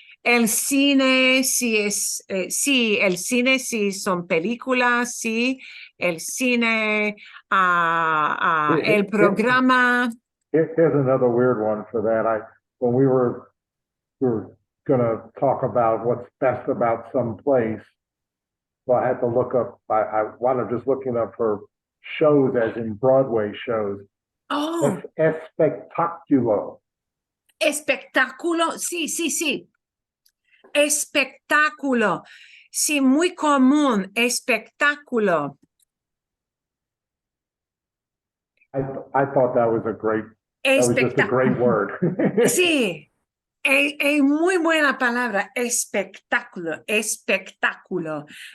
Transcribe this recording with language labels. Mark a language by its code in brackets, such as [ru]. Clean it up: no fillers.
[es] El cine, si es, sí, el cine, si son películas, sí, el cine, el programa. [en] Here's another weird one for that. When we were gonna talk about what's best about some place, so I had to look up, I wound up just looking up for shows as in Broadway shows. Oh, [es] Espectáculo. espectáculo, sí, sí, sí. Espectáculo. Sí, muy común, espectáculo. [en] I thought that was just a great word. [es] Sí, es muy buena palabra, espectáculo, espectáculo.